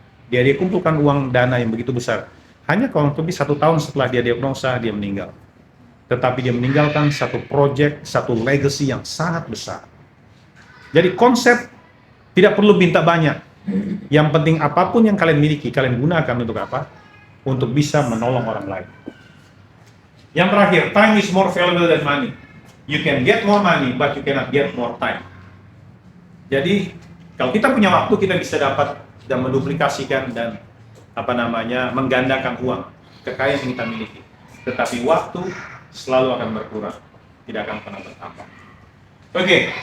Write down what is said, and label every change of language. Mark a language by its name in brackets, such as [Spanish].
[Indonesian] Dia kumpulkan uang dana yang begitu besar. Hanya kurang lebih 1 tahun setelah dia diagnosa, dia meninggal. Tetapi dia meninggalkan satu project, satu legacy yang sangat besar. Jadi konsep tidak perlu minta banyak. Yang penting apapun yang kalian miliki, kalian gunakan untuk apa? Untuk bisa menolong orang lain. Yang terakhir, [English] time is more valuable than money. You can get more money, but you cannot get more time. [Indonesian] Jadi, kalau kita punya waktu, kita bisa dapat dan menduplikasikan dan menggandakan uang, kekayaan yang kita miliki. Tetapi waktu selalu akan berkurang, tidak akan pernah bertambah. Oke.